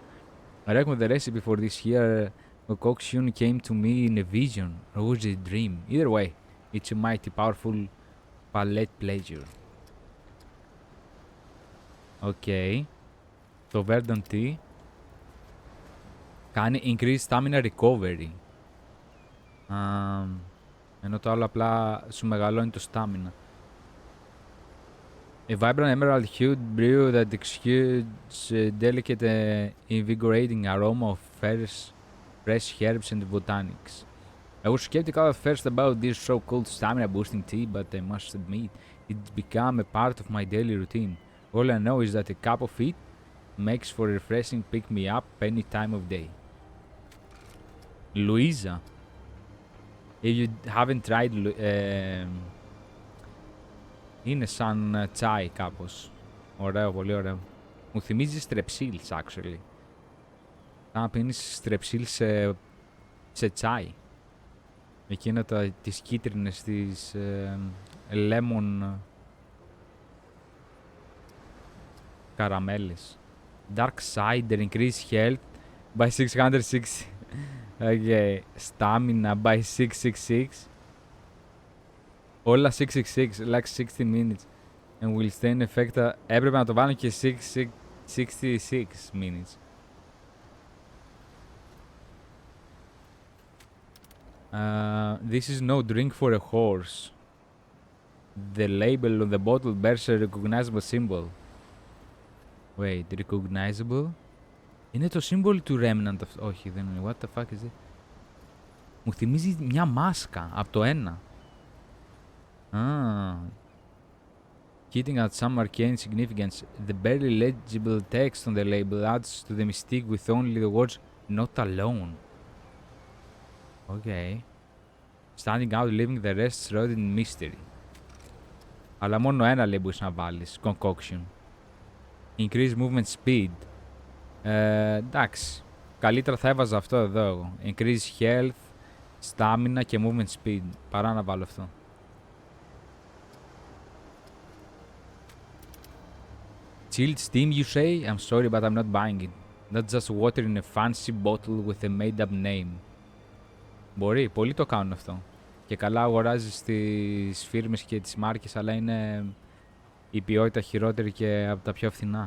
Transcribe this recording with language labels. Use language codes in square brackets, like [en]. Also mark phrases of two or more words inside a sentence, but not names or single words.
[en] I reckon the recipe for this here concoction came to me in a vision, or was it a dream? Either way, it's a mighty powerful palate pleasure. Okay. Το Verdant Tea κάνει increase stamina recovery. [el] Ενώ το άλλο απλά σου μεγαλώνει το stamina. [en] A vibrant emerald hued brew that exudes a delicate invigorating aroma of fresh herbs and botanics. I was skeptical at first about this so-called stamina boosting tea, but I must admit it's become a part of my daily routine. All I know is that a cup of it makes for refreshing pick-me-up any time of day. Louisa. If you haven't tried... [el] είναι σαν τσάι κάπως. Ωραίο, πολύ ωραίο. Μου θυμίζει στρεψίλς, actually. Να πίνεις στρεψίλ σε τσάι. Εκείνα τις κίτρινες, τις lemon καραμέλες. [en] Dark Cider, increase health by 660. Okay. Stamina by 666. Όλα 666, like 60 minutes. And will stay in effect. [el] Έπρεπε να το βάλω και 66 minutes. [en] This is no drink for a horse. The label on the bottle bears a recognizable symbol. Wait, recognizable? [el] Είναι το symbol του Remnant αυτό. Όχι, δεν είναι. [en] What the fuck is it? [el] Μου θυμίζει μια μάσκα από το 1. [en] Hitting at some arcane significance, the barely legible text on the label adds to the mystique with only the words "not alone." Okay. Standing out, leaving the rest shrouded in mystery. [el] Αλλά μόνο ένα λέει μπορείς να βάλεις. [en] Concoction. Increase movement speed. [el] Εντάξει. Καλύτερα θα έβαζα αυτό εδώ εγώ. [en] Increase health, stamina και movement speed. [el] Παρά να βάλω αυτό. [en] Chilled steam, you say? I'm sorry, but I'm not buying it. That's just water in a fancy bottle with a made-up name. [el] Μπορεί, πολλοί το κάνουν αυτό. Και καλά αγοράζεις τις φίρμες και τις μάρκες, αλλά είναι η ποιότητα χειρότερη και από τα πιο φθηνά.